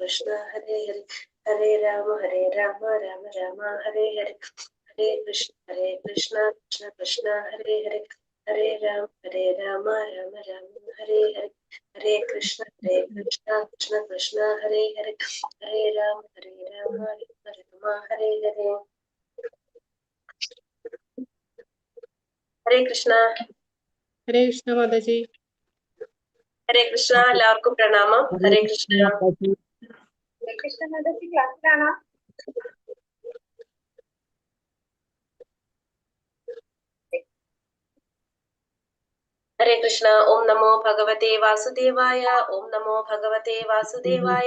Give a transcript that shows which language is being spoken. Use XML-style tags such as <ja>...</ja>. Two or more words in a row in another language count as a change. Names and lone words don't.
<sa>कृष्ण हरे हरे हरे राम राम राम हरे हरे हरे कृष्ण कृष्ण कृष्ण हरे हरे हरे राम राम राम हरे हरे हरे कृष्ण कृष्ण कृष्ण हरे हरे हरे राम राम हरे हरे हरे कृष्ण</sa> <ml>Mataji. Hare Krishna എല്ലാവർക്കും പ്രണാമം. ഹരേ കൃഷ്ണ. ഹരേ കൃഷ്ണ മാതാജി ക്ലാസ്സിലാണോ? ഹരേ കൃഷ്ണ.</ml> <sa>ॐ नमो भगवते वासुदेवाय। ॐ नमो भगवते वासुदेवाय.</sa>